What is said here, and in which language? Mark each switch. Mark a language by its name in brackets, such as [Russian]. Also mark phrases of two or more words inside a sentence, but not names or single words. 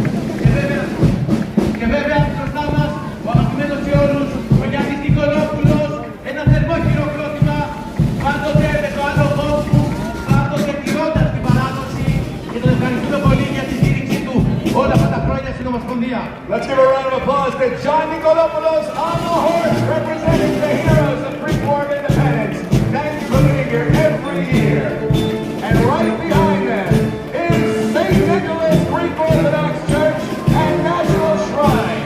[Greek] Και βέβαια μπροστά μας ο αγαπημένος σε όλους, ο Γιάννης Νικολόπουλος, ένα θερμό χειροκρότημα πάντοτε με το άλογο του, πάντοτε τηρώντας την παράδοση και τον ευχαριστούμε πολύ για τη στήριξή του όλα αυτά τα χρόνια στην Ομοσπονδία. [English] Let's give a round of applause to John Nicolopoulos on the horse, representing the heroes of Greek War of Independence. Thank you for being here every year. And right behind them is St. Nicholas Greek Orthodox Church and National Shrine.